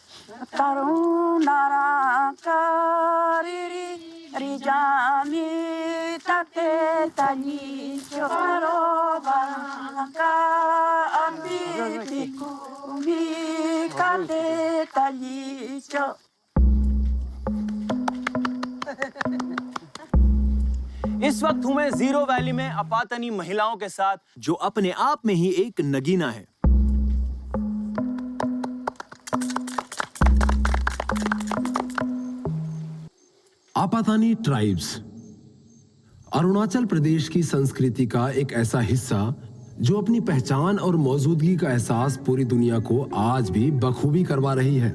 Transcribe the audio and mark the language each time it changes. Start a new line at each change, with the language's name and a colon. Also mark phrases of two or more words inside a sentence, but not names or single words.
Apatani: Tarunaraka riri rijami tate talicho. Tarobaraka ambitiku mi kate talicho.
Hindi: इस वक्त हूं मैं जीरो वैली में अपातनी महिलाओं के साथ, जो अपने आप में ही एक नगीना है। आपातानी ट्राइब्स अरुणाचल प्रदेश की संस्कृति का एक ऐसा हिस्सा जो अपनी पहचान और मौजूदगी का एहसास पूरी दुनिया को आज भी बखूबी करवा रही है।